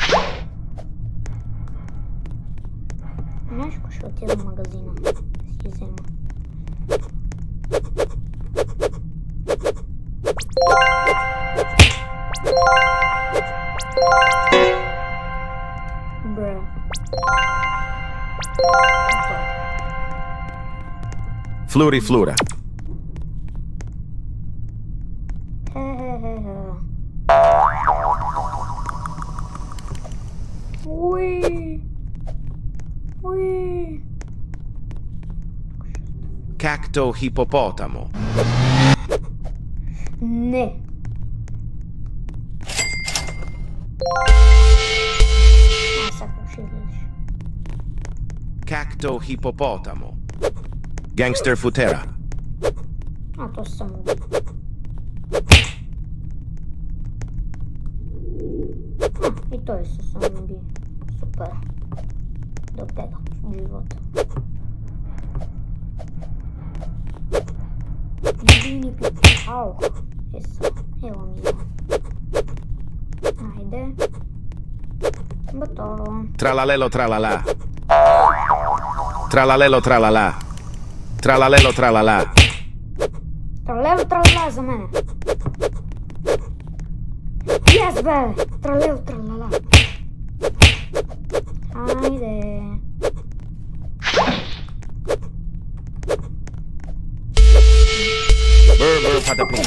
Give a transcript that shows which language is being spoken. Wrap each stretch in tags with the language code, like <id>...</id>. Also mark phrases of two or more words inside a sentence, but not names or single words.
<bg>Нещо ще отида в магазина да си взема. Бре. Fluriflura. Cacto hippopotamo. Не. Cacto hippopotamo. Gangster futera. То съм убил. И той се самоуби. Супер. Да бега в живота. Бини пипи. Ау. Ела мила. Айде. Готово. Tralalelo tralala. Tralalelo tralala. Tralalelo tralala. Тралело, тралала за мене. Yes, бе! Тралело, тралала. Хайде. Bur patapim.</bg>